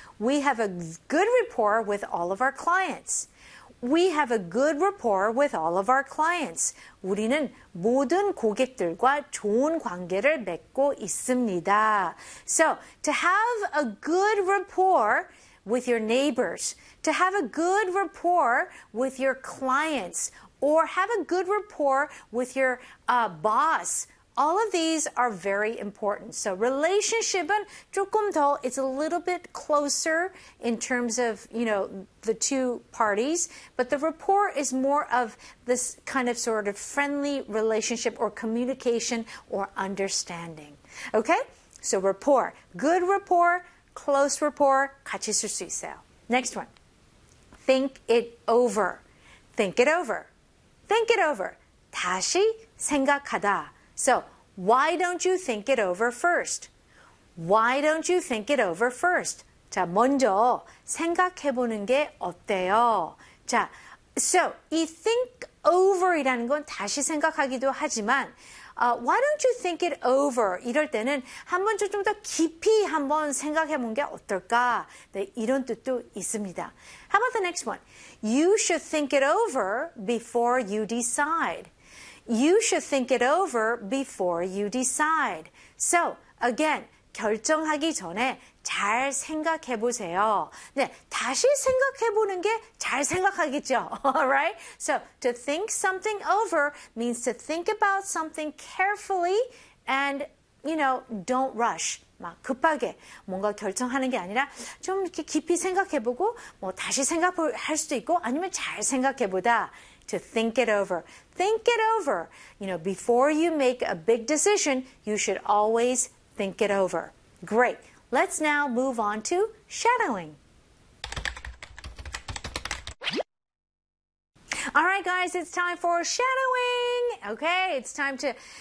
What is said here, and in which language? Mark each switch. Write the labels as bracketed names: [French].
[English] We have a good rapport with all of our clients. We have a good rapport with all of our clients. [Korean] 우리는 모든 고객들과 좋은 관계를 맺고 있습니다. [English] So, to have a good rapport with your neighbors, to have a good rapport with your clients, or have a good rapport with your boss. All of these are very important. So relationship은 [Korean] 조금 더, [English] it's a little bit closer in terms of, you know, the two parties, but the rapport is more of this kind of sort of friendly relationship or communication or understanding. Okay? So rapport, good rapport, close rapport, [Korean] 같이 쓸수 있어요. [English] Next one. Think it over. Think it over. Think it over. [Korean] 다시 생각하다. [English] So why don't you think it over first? Why don't you think it over first? [Korean] 자, 먼저 생각해보는 게 어때요? [English] 자, so 이 think over이라는 건 [Korean] 다시 생각하기도 하지만, [English] why don't you think it over? [Korean] 이럴 때는 한 번쯤 좀더 깊이 한번 생각해본 게 어떨까? 네, 이런 뜻도 있습니다. [English] How about the next one? You should think it over before you decide. You should think it over before you decide. So, again, [Korean] 결정하기 전에 잘 생각해 보세요. 네, 다시 생각해 보는 게잘 생각하겠죠. [English] All right? So, to think something over means to think about something carefully and, you know, don't rush. [Korean] 막 급하게 뭔가 결정하는 게 아니라 좀 이렇게 깊이 생각해 보고 뭐 다시 생각할 수도 있고 아니면 잘 생각해 보다. [English] To think it over. Think it over. You know, before you make a big decision, you should always think it over. Great. Let's now move on to shadowing. All right, guys, it's time for shadowing. Okay, it's time to.